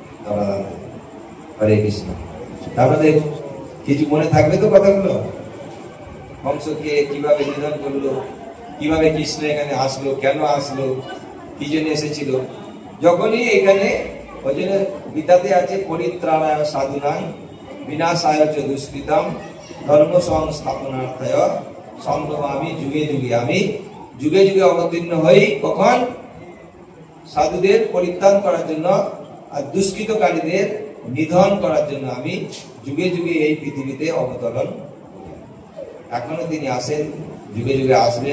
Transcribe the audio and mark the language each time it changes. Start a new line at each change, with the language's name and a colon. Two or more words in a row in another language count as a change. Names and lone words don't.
Bangla: হরে কৃষ্ণ। তারপরে কিছু মনে থাকবে তো কথাগুলো? কংসকে কিভাবে নিধন করলো, কিভাবে কৃষ্ণ এখানে আসলো, কেন আসলো, কি জন্য এসেছিল। যখনই এখানে ওই জন্য গীতাতে আছে
Sanskrit: পরিত্রাণায় সাধুনাং বিনাশায় চ দুষ্কৃতম ধর্ম সংস্থাপনার্থায় সম্ভবামি যুগে যুগে।
Bangla: আমি যুগে যুগে অবতীর্ণ হই কখন? সাধুদের পরিত্রাণ করার জন্য আর দুষ্কৃতকারীদের নিধন করার জন্য আমি যুগে যুগে এই পৃথিবীতে অবতরণ। এখনো তিনি আসেন, যুগে যুগে আসবেন।